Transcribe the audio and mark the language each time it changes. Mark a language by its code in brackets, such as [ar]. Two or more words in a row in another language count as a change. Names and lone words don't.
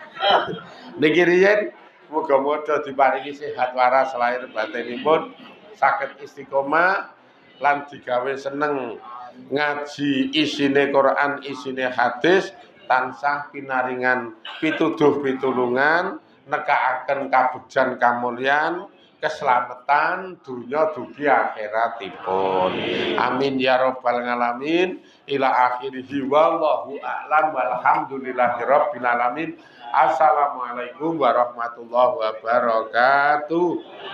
[jv] Niki riyen muga-muga diparingi sehat waras lahir batinipun, saged istiqomah lan digawe seneng ngaji isine Quran, isine hadis, tansah pinaringan pituduh pitulungan, nekakaken kabegjan kamulyan, keselamatan dunia dugi akhiratipun. [ar] آمين يا رب العالمين. إلى آخره والله أعلم والحمد لله رب العالمين. السلام عليكم ورحمة الله وبركاته.